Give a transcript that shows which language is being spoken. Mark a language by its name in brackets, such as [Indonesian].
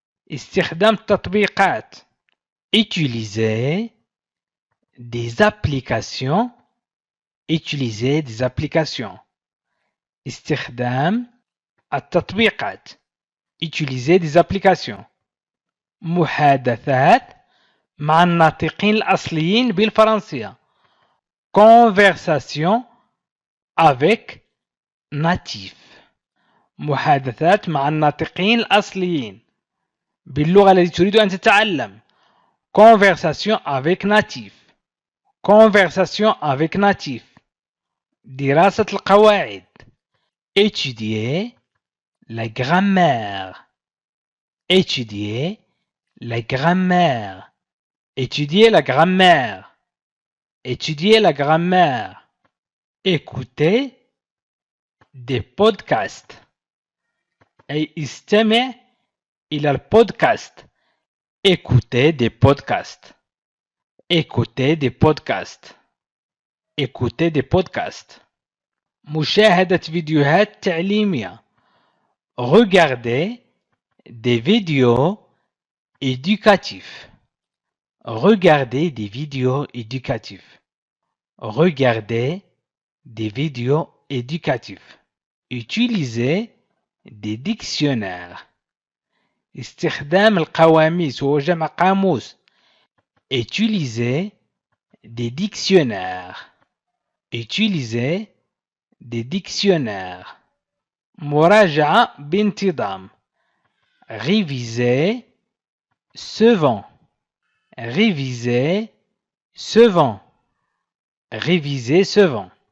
[Arabic] استخدام التطبيقات. [French] Utiliser des applications. Utiliser des applications. [Arabic] استخدام التطبيقات. [French] Utiliser des applications. [Arabic] محادثات مع الناطقين الأصليين بالفرنسية. [French] Conversation avec natifs. [Arabic] محادثات مع الناطقين الأصليين باللغة التي تريد أن تتعلم. [French] Conversation avec natifs. Conversation avec natifs. [Arabic] دراسة القواعد. [French] Étudier la grammaire. Étudier la grammaire. Étudier la grammaire. Étudier la grammaire. Écouter des podcasts. [Arabic] أي استمع إلى البودكاست. [French] Écouter des podcasts. Écouter des podcasts. Écouter des podcasts. [Arabic] مشاهدة فيديوهات تعليمية. [French] Regarder des vidéos éducatifs. Regarder des vidéos éducatifs. Regarder des vidéos éducatifs. Utiliser des dictionnaires. [Arabic] استخدام القواميس هو جمع قاموس. [French] Utiliser des dictionnaires. Utiliser des dictionnaires. [Arabic] مراجعة بانتظام. [French] Réviser souvent. Réviser souvent. Réviser souvent.